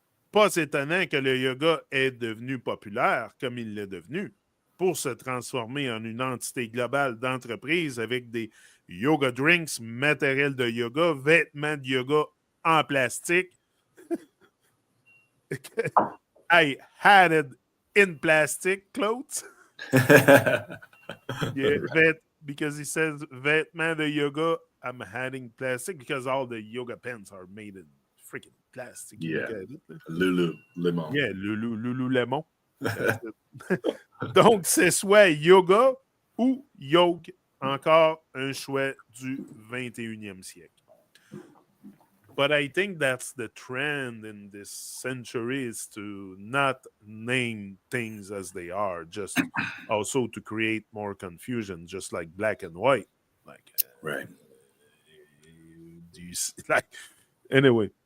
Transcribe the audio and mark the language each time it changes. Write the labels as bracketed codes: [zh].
[fr] Pas étonnant que le yoga est devenu populaire comme il l'est devenu pour se transformer en une entité globale d'entreprise avec des yoga drinks, matériel de yoga, vêtements de yoga en plastique. [en] I had it in plastic clothes. Yeah, because he says [fr] vêtements de yoga, [en] I'm adding plastic because all the yoga pants are made in freaking plastic. Yeah. It, Lululemon. Yeah, Lululemon. [fr] Donc, c'est soit yoga ou yog, encore un choix du 21e siècle. [en] But I think that's the trend in this century is to not name things as they are, just also to create more confusion, just like black and white. Like, right. Do you see, like, anyway?